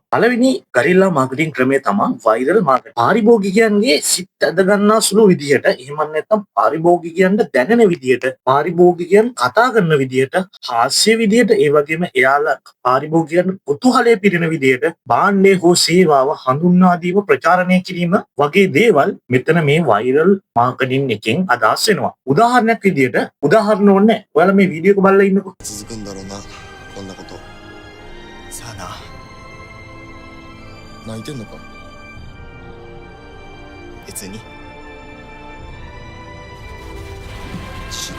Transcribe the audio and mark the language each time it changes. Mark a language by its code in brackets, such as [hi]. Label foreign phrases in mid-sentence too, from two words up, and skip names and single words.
[si] පළවෙනි [en] guerrilla marketing [si] ක්‍රමය තමයි [en] viral marketing. [si] පාරිභෝගිකයන්ගේ සිත් ඇද ගන්නා සුළු විදිහට එහෙම නැත්නම් පාරිභෝගිකයන්ට දැනෙන විදිහට පාරිභෝගිකයන් කතා කරන විදිහට හාස්‍ය විදිහට ඒ වගේම එයාලා පාරිභෝගිකයන් කුතුහලයේ පිරෙන විදිහට භාණ්ඩය හෝ සේවාව හඳුන්වා දීම ප්‍රචාරණය කිරීම වගේ දේවල් මෙතන මේ [en] viral marketing [si] එකෙන් අදහස් වෙනවා. උදාහරණයක් විදිහට උදාහරණ ඕනේ. ඔයාලා මේ වීඩියෝ එක බලලා ඉන්නකෝ. [ja] 続くんだろうな、こんなこと。さあな。泣いてんのか？別に。地震だ。